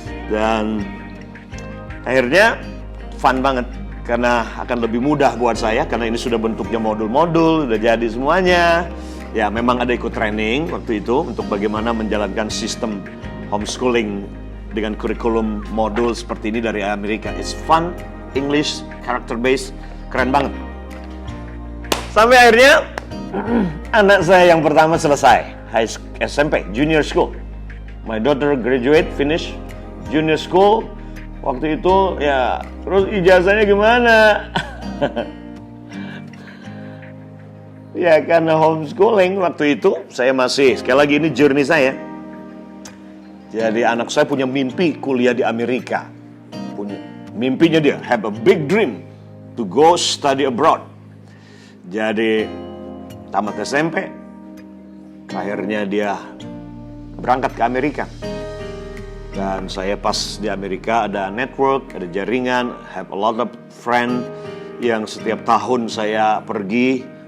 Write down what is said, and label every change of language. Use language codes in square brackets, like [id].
[id] Dan akhirnya fun banget. Karena akan lebih mudah buat saya, karena ini sudah bentuknya modul-modul, sudah jadi semuanya. Ya memang ada ikut training waktu itu, untuk bagaimana menjalankan sistem homeschooling dengan kurikulum modul seperti ini dari Amerika. [en] It's fun, English, character based, keren banget. [id] Sampai akhirnya, anak saya yang pertama selesai, SMP, junior school. [en] My daughter graduate, finish, junior school. [id] Waktu itu ya, terus ijazahnya gimana? Ya karena homeschooling waktu itu saya masih, sekali lagi ini journey saya. Jadi anak saya punya mimpi kuliah di Amerika. Mimpinya dia, [en] have a big dream to go study abroad. [id] Jadi tamat SMP, akhirnya dia berangkat ke Amerika. Dan saya pas di Amerika ada network, ada jaringan, [en] have a lot of friend [id] yang setiap tahun saya pergi